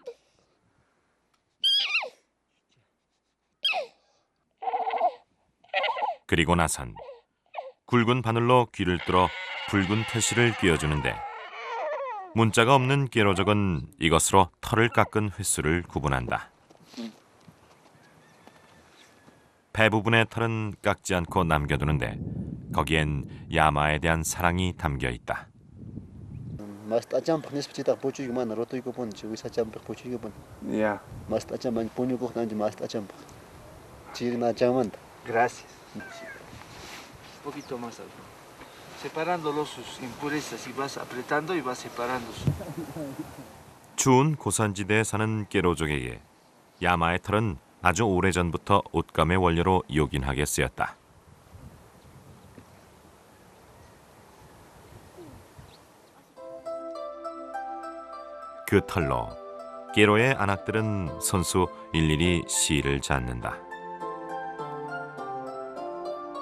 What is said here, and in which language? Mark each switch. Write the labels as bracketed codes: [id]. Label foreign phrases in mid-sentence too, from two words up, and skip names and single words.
[ko] 그리고 나선 굵은 바늘로 귀를 뚫어 붉은 태실을 꿰어주는데 문자가 없는 게로족은 이것으로 털을 깎은 횟수를 구분한다. 배 부분의 털은 깎지 않고 남겨두는데 거기엔 야마에 대한 사랑이 담겨 있다. [es] Gracias. Un poquito más alto. Separándolo sus impurezas y vas apretando y vas separando. [ko] 추운 고산지대에 사는 게로족에게 야마의 털은 아주 오래전부터 옷감의 원료로 요긴하게 쓰였다. 그 털로 게로의 안악들은 손수 일일이 실을 잡는다.